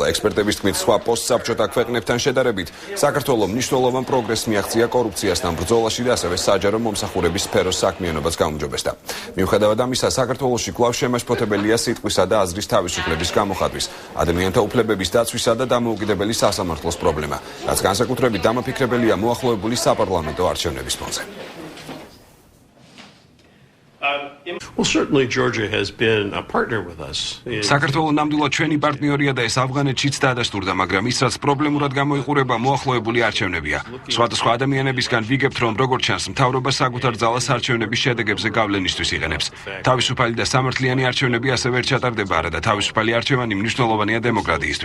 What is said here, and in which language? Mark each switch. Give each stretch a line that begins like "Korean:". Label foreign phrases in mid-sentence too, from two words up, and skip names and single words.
Georgian: ექსპერტების თქმით, სხვა პოსტსაბჭოთა ქვეყნებთან შედარებით, საქართველოს მნიშვნელოვან პროგრესს მიაღწია კორუფციასთან ბრძოლაში და ასევე საჯარო მომსახურების სფეროს საქმიანობას გაუმჯობესდა. მიუხედავად ამისა, საქართველოში კვლავ შემაშფოთებელია სიტყვისა და აზრის თავისუფლების გამოხატვის, ადამიანთა უფლებების დაცვისა და დამოუკიდებელი სასამართლოს პრობლემა, რაც განსაკუთრებით დამაფიქრებელია მოახლოებული საპარლამენტო არჩევნების ფონზე.
English: Well, certainly Georgia has been a partner with us.
Georgian: საქართველოს ნამდვილად ჩვენი პარტნიორია და ეს ავღანეთშიც დაადასტურდა, მაგრამ ის რაც პრობლემურად გამოიყურება მოახლოებული არჩევნებია. სხვადასხვა ადამიანებისგან ვიგებთ, რომ როგორც ჩანს, მთავრობა საკუთარ ძალას არჩევნების შედეგებზე გავლენისთვის იყენებს. თავისუფალი და სამართლიანი არჩევნები ასევე არ ჩატარდება, არადა თავისუფალი არჩევანი მნიშვნელოვანია დემოკრატიისთვის.